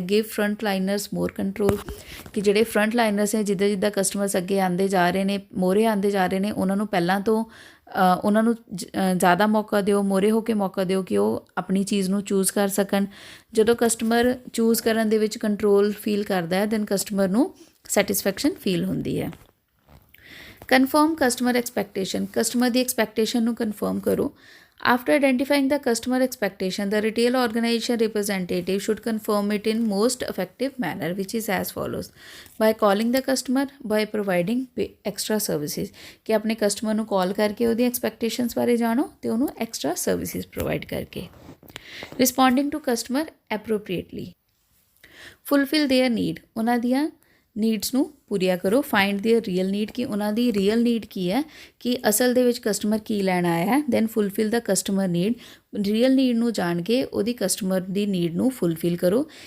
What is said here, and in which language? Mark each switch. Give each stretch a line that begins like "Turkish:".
English: Give front liners more control.
Punjabi: ਕਿ ਜਿਹੜੇ front ਲਾਈਨਰਸ ਹੈ, ਜਿੱਦਾਂ ਕਸਟਮਰਸ ਅੱਗੇ ਆਉਂਦੇ ਜਾ ਰਹੇ ਨੇ, ਮੋਹਰੇ ਆਉਂਦੇ ਜਾ ਰਹੇ ਨੇ, ਉਹਨਾਂ ਨੂੰ ਪਹਿਲਾਂ ਤੋਂ ਉਹਨਾਂ ਨੂੰ ਜ਼ਿਆਦਾ ਮੌਕਾ ਦਿਓ, ਮੋਹਰੇ ਹੋ ਕੇ ਮੌਕਾ ਦਿਓ ਕਿ ਉਹ ਆਪਣੀ ਚੀਜ਼ ਨੂੰ ਚੂਜ਼ ਕਰ ਸਕਣ। ਜਦੋਂ ਕਸਟਮਰ ਚੂਜ਼ ਕਰਨ ਦੇ ਵਿੱਚ ਕੰਟਰੋਲ ਫੀਲ ਕਰਦਾ ਹੈ ਦੈਨ ਕਸਟਮਰ ਨੂੰ ਸੈਟਿਸਫੈਕਸ਼ਨ ਫੀਲ ਹੁੰਦੀ ਹੈ।
English: confirm customer expectation,
Punjabi: ਕਸਟਮਰ ਦੀ ਐਕਸਪੈਕਟੇਸ਼ਨ ਨੂੰ ਕਨਫਰਮ ਕਰੋ।
English: After identifying the customer expectation, the retail organization representative should confirm it in most effective manner, which is as follows: by calling the customer, by providing extra services,
Hindi: कि अपने customer
Punjabi: ਨੂੰ ਕਾਲ ਕਰਕੇ ਉਹਦੀ expectations ਬਾਰੇ ਜਾਣੋ ਤੇ ਉਹਨੂੰ ਐਕਸਟਰਾ ਸਰਵਿਸਿਜ਼ ਪ੍ਰੋਵਾਈਡ ਕਰਕੇ।
English: responding to customer appropriately, fulfil their need,
Punjabi: ਉਹਨਾਂ ਦੀਆਂ ਨੀਡਸ ਨੂੰ ਪੂਰੀਆਂ ਕਰੋ।
English: find their real need,
Punjabi: ਕਿ ਉਹਨਾਂ ਦੀ ਰੀਅਲ ਨੀਡ ਕੀ ਹੈ, ਕਿ ਅਸਲ ਦੇ ਵਿੱਚ ਕਸਟਮਰ ਕੀ ਲੈਣ ਆਇਆ ਹੈ।
English: then fulfil the customer need,
Punjabi: ਰੀਅਲ ਨੀਡ ਨੂੰ ਜਾਣ ਕੇ ਉਹਦੀ ਕਸਟਮਰ ਦੀ ਨੀਡ ਨੂੰ ਫੁਲਫਿਲ ਕਰੋ।